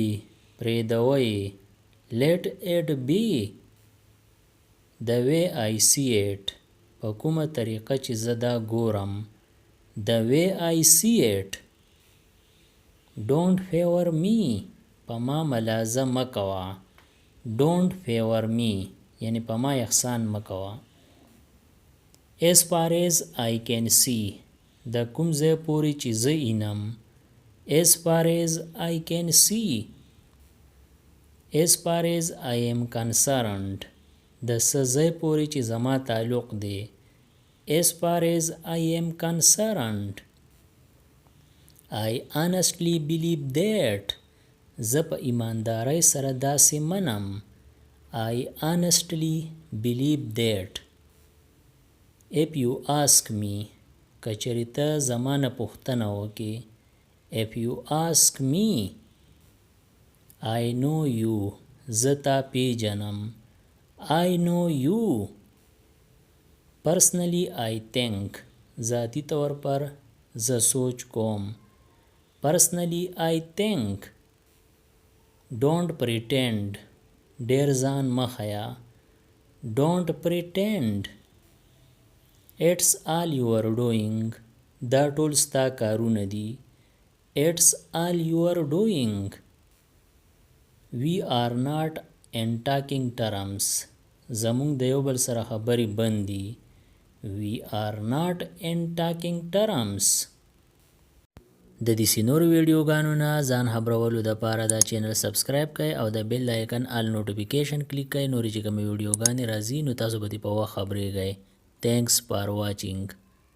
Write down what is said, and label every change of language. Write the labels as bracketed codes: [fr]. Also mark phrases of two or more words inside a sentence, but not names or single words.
[en] پرېږدوه. Let it be. The way I see it. [ps] په کومه طریقه چې زه دا ګورم. [en] The way I see it. Don't favor me. [ps] په ما ملازه مه کوه. [en] Don't favor me. [ps] یعنی په ما احسان مه کوه. [en] As far as I can see. [ps] د کوم ځای پورې چې زه وینم. [en] As far as I can see. As far as I am concerned. [ps] د څه ځای پورې چې زما تعلق دی. [en] As far as I am concerned. I honestly believe that. [ps] زه په ایماندارۍ سره داسې منم. [en] I honestly believe that. If you ask me. [ps] که چېرې ته زما نه پوښتنه وکړې. [en] If you ask me. I know you. [ps] زه تا پیژنم. [en] I know you. Personally I think. [ur] ذاتی طور پر [ps] زه سوچ کوم. [en] Personally I think. Don't pretend. [ps] ډېر ځان مه ښیه. [en] Don't pretend. It's all you are doing. [ps] دا ټول ستا کارونه دي. [en] It's all you are doing. We are not in talking terms. [ps] زمونږ د یو بل سره خبرې بند دي. [en] We are not in talking terms. [ps] د دې نورو ویډیوګانو نه ځان خبرولو دپاره دا چینل سبسکرایب کړئ او د [en] bell icon all notification [ps] کلیک کړئ. نورې چې کومې ویډیوګانې راځي نو تاسو به دې په وخت خبرېږئ. [en] Thanks for watching.